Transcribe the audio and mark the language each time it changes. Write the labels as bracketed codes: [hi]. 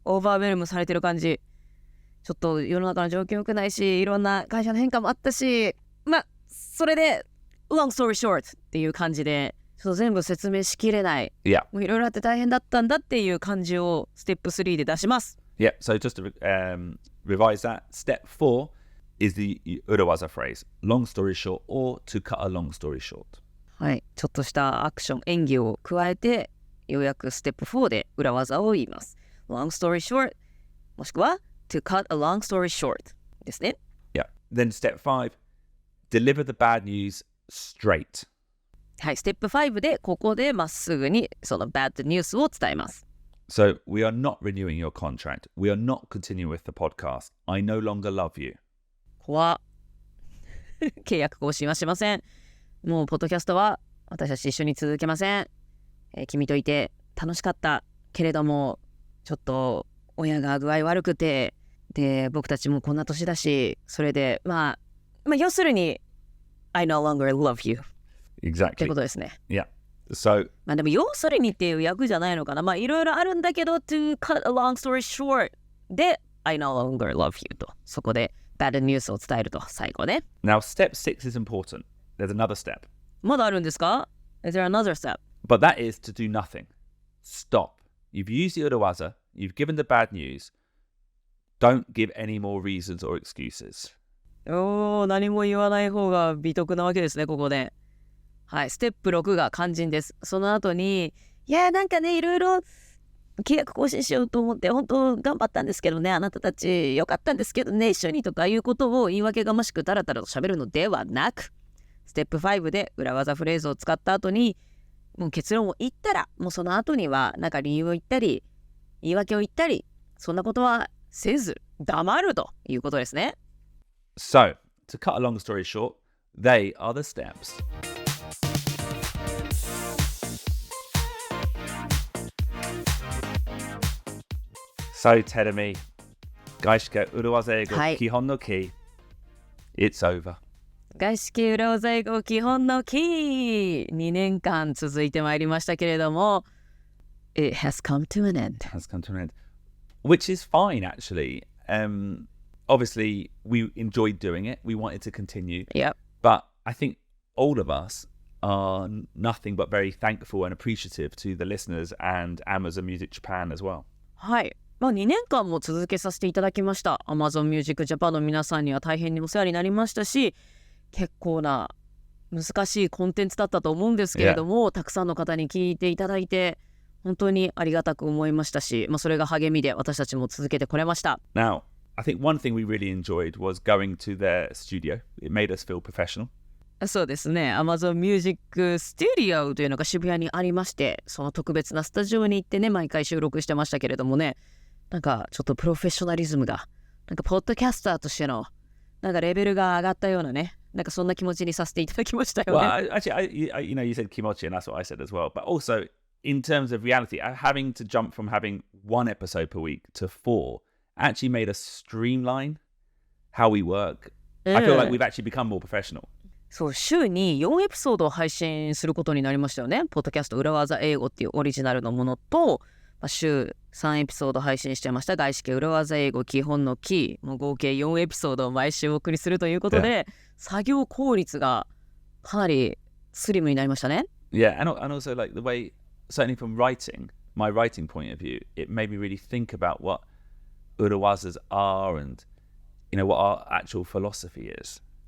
[ja] オーバーウェルムされてる感じ。ちょっと世の中の状況良くないし、いろんな会社の変化もあったし、それで [en] long story short [ja] っていう感じで、ちょっと全部説明しきれない。 [en] Yeah. [ja] もういろいろあって大変だったんだっていう感じをステップ3で出します。 [en] Yeah, so just to revise that, step 4 is the urawaza phrase, long story short, or to cut a long story short. [ja] はい、ちょっとしたアクション、演技を加えて、ようやくステップ4で裏技を言います。 [en] long story short、もしくは to cut a long story short ですね。 Yeah, then step 5, deliver the bad news straight. [ja] はい、ステップ5でここでまっすぐにその bad news を伝えます。 [en] So, we are not renewing your contract. We are not continuing with the podcast. I no longer love you. [ja] 怖っ。契約更新はしません。もうポッドキャストは私たち一緒に続けません。君といて楽しかったけれども、ちょっと親が具合悪くて、で僕たちもこんな年だし、それで要するに [en] I no longer love you Exactly. [ja] ってことですね。 [en] Yeah. So [ja] でも要するにっていう訳じゃないのかな。いろいろあるんだけど [en] to cut a long story short [ja] で [en] I no longer love you [ja] と、そこで bad news を伝えると最後ね。 [en] now step 6 is important. There's another step. [ja] まだあるんですか？ [en] Is there another step? But that is to do nothing. Stop. You've used the urawaza. You've given the bad news. Don't give any more reasons or excuses. [ja] 何も言わない方が美徳なわけですね、ここで。はい、ステップ6が肝心です。その後に、いろいろ契約更新しようと思って本当頑張ったんですけどね、あなたたちよかったんですけどね、一緒にとかいうことを言い訳がましくダラダラと喋るのではなく、ステップ5で裏技フレーズを使った後にもう結論を言ったら、もうその後には理由を言ったり言い訳を言ったり、そんなことはせず黙るということですね。 [en] So, to cut a long story short, they are the steps. So, Terumi, 外資系裏技英語基本のKEY, it's over. [ja] 外資系裏技英語基本のキー2年間続いてまいりましたけれども、 [en] It has come to an end. Has come to an end. Which is fine, actually. Obviously, we enjoyed doing it. We wanted to continue. Yep. But I think all of us are nothing but very thankful and appreciative to the listeners and Amazon Music Japan as well. [ja] はい。 2年間も続けさせていただきました。Amazon Music Japan の皆さんには大変にお世話になりましたし、結構な難しいコンテンツだったと思うんですけれども、たくさんの方に聞いていただいて本当にありがたく思いましたし、それが励みで私たちも続けてこれました。 [en] Now, I think one thing we really enjoyed was going to their studio. It made us feel professional. [ja] そうですね。 Amazon Music Studio というのが渋谷にありまして、その特別なスタジオに行ってね、毎回収録してましたけれどもね、なんかちょっとプロフェッショナリズムが、なんかポッドキャスターとしての、なんかレベルが上がったようなね、なんかそんな気持ちにさせていただきましたよね。 [en] Well, actually, you said kimochi, and that's what I said as well. But also, in terms of reality, having to jump from having one episode per week to 4 actually made us streamline how we work. I feel like we've actually become more professional. [ja] そう、週に4エピソードを配信することになりましたよね。ポッドキャスト裏技英語っていうオリジナルのものと、週3エピソード配信してました外資系裏技英語基本のキー、もう合計4エピソードを毎週お送りするということで、作業効率がかなりスリムになりましたね。 [en] Yeah, and also like the way, certainly from writing, my writing point of view, it made me really think about what urawazas are and, what our actual philosophy is.